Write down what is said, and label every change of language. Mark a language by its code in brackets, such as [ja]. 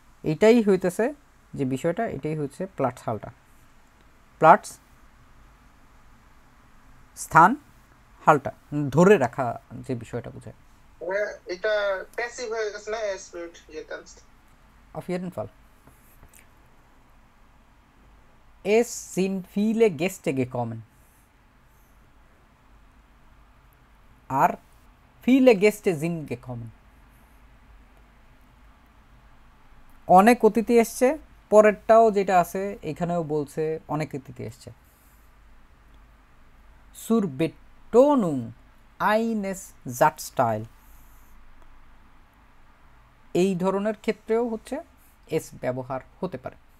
[bn] এইটাই হইতেছে যে বিষয়টা, এটাই হচ্ছে প্লাটস হাল্টা। প্লাটস স্থান, হাল্টা ধরে রাখা যে বিষয়টা বোঝায়। এটা প্যাসিভ হয়ে গেছে না, [de] এস উইয়ার্ড গেটানস্ট auf jeden Fall. Es sind viele Gäste gekommen. [bn] আর [de] viele Gäste sind gekommen, [bn] অনেক অতিথি এসছে। পরেরটাও যেটা আছে এখানেও বলছে অনেক অতিথি এসছে। [de] zur Betonung eines Satzteil, [bn] এই ধরনের ক্ষেত্রেও হচ্ছে এস ব্যবহার হতে পারে।